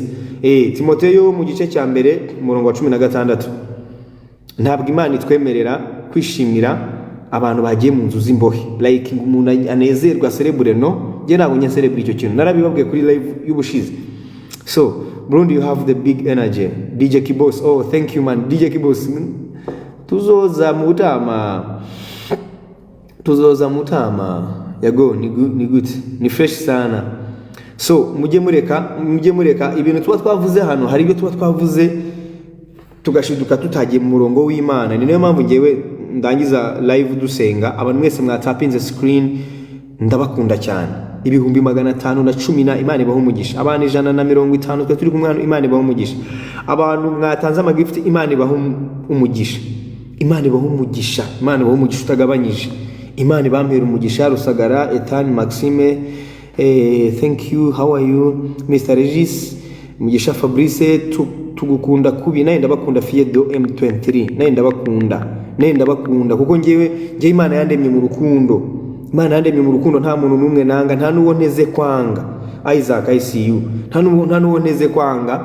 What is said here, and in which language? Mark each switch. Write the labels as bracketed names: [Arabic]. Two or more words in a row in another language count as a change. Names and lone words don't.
[Kinyarwanda] Timoteyo mu gice cya mbere umurongo wa 16, ntabwo Imana itwemerera kwishimira abantu bagiye mu nzu z'imbohe, like umuntu anezerwa celebrate, no, je ntabwo nya celebrate icyo kintu, narabibabwiye kuri live y'ubushize. [English] So Burundi, you have the big energy. DJ Kibos, oh thank you man, DJ Kibos. [Rundi] Tuzoza mutama yago ni good, ni fresh sana. [Kinyarwanda] So mujye mureka ibintu tuba twavuze hano, hari ibyo tuba twavuze tugashiduka tutagiye mu murongo w'Imana. Ni nayo mpamvu ngewe ndangiza live dusenga, abantu mwese mwatapinze screen ndabakunda cyane. 510 Imana ibaho umugisha. Abantu 150 twe turi kumwe hano, Imana ibaho umugisha. Abantu mwatanze amagift, Imana ibaho umugisha. Imana ibaho umugisha, Imana ibaho umugisha utagabanyije. Imana ibampera umugisha. [English] Rusagara Ethan Maxime, thank you, how are you Mr. [Kinyarwanda] Regis Mugisha Fabrice, tugukunda kubi, naye ndabakunda. Fiedo M23, naye ndabakunda kuko ngewe Imana yandemye mu rukundo. Imana yandemye mu rukundo, nta muntu numwe nanga, nta nuwo nteze kwanga. Isaac ICU, nta nuwo nteze kwanga.